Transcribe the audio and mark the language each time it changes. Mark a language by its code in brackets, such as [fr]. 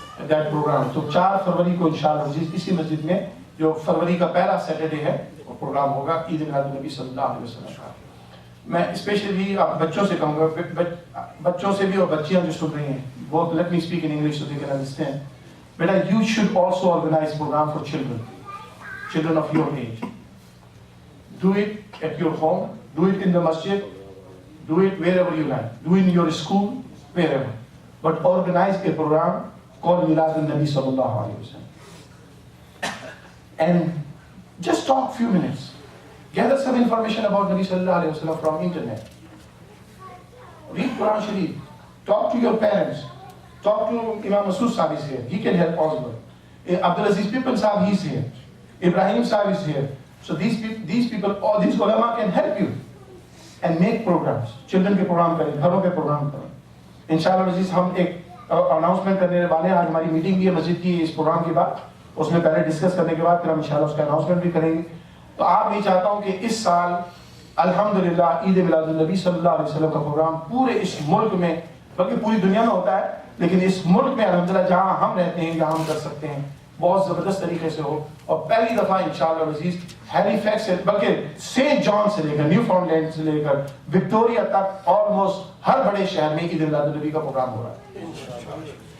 [en] That program. [ur] تو 4 فروری کو انشاءاللہ اسی مسجد میں، جو فروری کا پہلا سیٹرڈے ہے، وہ پروگرام ہوگا عید میلاد النبی صلی اللہ علیہ وسلم کا۔ میں اسپیشلی آپ بچوں سے کہوں گا، بچوں سے بھی اور بچیاں جو سن رہی ہیں، [en] both let me speak in English so they can understand. Beta, you should also organize program for children of your age. Do it at your home, do it in the masjid, do it wherever you like, do it in your school, wherever. But organize a program called Milad al-Nabi sallallahu alayhi wa sallam. And just talk few minutes. Gather some information about Nabi sallallahu alayhi wa sallam from internet. Read Quran Sharif. Talk to your parents. Talk to Imam Masood Sahib is here. He can help also. Abdul Aziz Pipin Sahib, he's here. Ibrahim Sahib is here. So these people, all these ulama can help you and make programs. [ur] Children کے programme کریں، گھروں کے programme کریں۔ انشاءاللہ عزیز ہم ایک announcement کرنے والے ہیں، آج ہماری میٹنگ بھی ہے مسجد کی اس پروگرام کے بعد، اس میں پہلے ڈسکس کرنے کے بعد پھر ہم انشاءاللہ اس کا اناؤنسمنٹ بھی کریں گے۔ تو آپ نہیں چاہتا ہوں کہ اس سال الحمدللہ عید میلاد النبی صلی اللہ علیہ وسلم کا پروگرام پورے اس ملک میں، بلکہ پوری دنیا میں ہوتا ہے، لیکن اس ملک میں الحمدللہ جہاں ہم رہتے ہیں، جہاں ہم کر سکتے ہیں، بہت زبردست طریقے سے ہو، اور پہلی دفعہ انشاءاللہ عزیز ہیلی فیکس سے، بلکہ سینٹ جان سے لے کر نیو فاؤنڈ لینڈ سے لے کر وکٹوریا تک آلموسٹ ہر بڑے شہر میں عید میلاد النبی کا پروگرام ہو رہا ہے۔